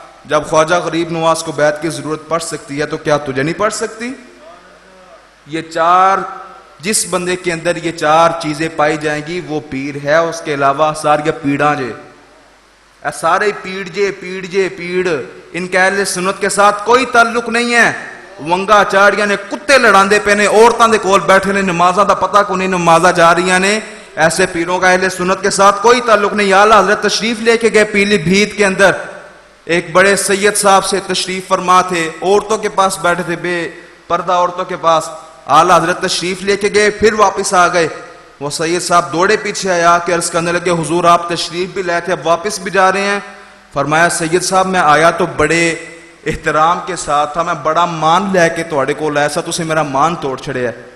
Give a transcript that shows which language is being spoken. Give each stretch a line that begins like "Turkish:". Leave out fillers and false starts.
Urdu: جب خواجہ غریب نواز کو بیعت کی ضرورت پڑ سکتی ہے تو کیا تجھے نہیں پڑ سکتی؟ یہ چار جس بندے کے اندر یہ 4 چیزیں پائی جائیں گی وہ پیر ہے. اس کے علاوہ ساری پیڑاں جے سارے پیڑ ان کے اہل سنت کے ساتھ کوئی تعلق نہیں ہے.
Punjabi: ونگا چاڑیاں نے کتے لڑاندے پے نے عورتاں دے کول بیٹھے نے نمازاں دا پتہ کو نہیں نمازاں جا رہی نے.
Urdu: ایسے پیروں کا اہل سنت کے ساتھ کوئی تعلق نہیں. اعلیٰ حضرت تشریف لے کے گئے پیلی بھیت کے اندر. ایک بڑے سید صاحب سے تشریف فرما تھے, عورتوں کے پاس بیٹھے تھے, بے پردہ عورتوں کے پاس. اعلیٰ حضرت تشریف لے کے گئے, پھر واپس آ گئے. وہ سید صاحب دوڑے پیچھے آیا کہ عرض کرنے لگے حضور آپ تشریف بھی لے تھے اب واپس بھی جا رہے ہیں؟ فرمایا سید صاحب میں آیا تو بڑے احترام کے ساتھ تھا,
Punjabi: میں بڑا مان لے کے تواڈے کول آیا سا, تسی میرا مان توڑ چھڑے ہے.